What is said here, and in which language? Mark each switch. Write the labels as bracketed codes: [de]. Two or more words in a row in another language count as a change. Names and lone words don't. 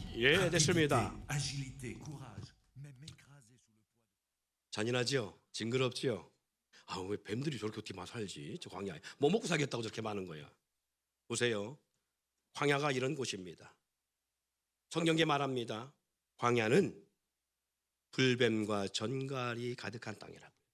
[ko] 예, 됐습니다. [fr] Agilité, courage, même écrasé sous le poids. [ko] 잔인하죠? 징그럽죠? 아, 왜 뱀들이 저렇게 어떻게 막 살지? 저 광야에. 뭐 먹고 살겠다고 저렇게 많은 거야. 보세요. 광야가 이런 곳입니다. 성경에 말합니다. 광야는 불뱀과 전갈이 가득한 땅이라고요.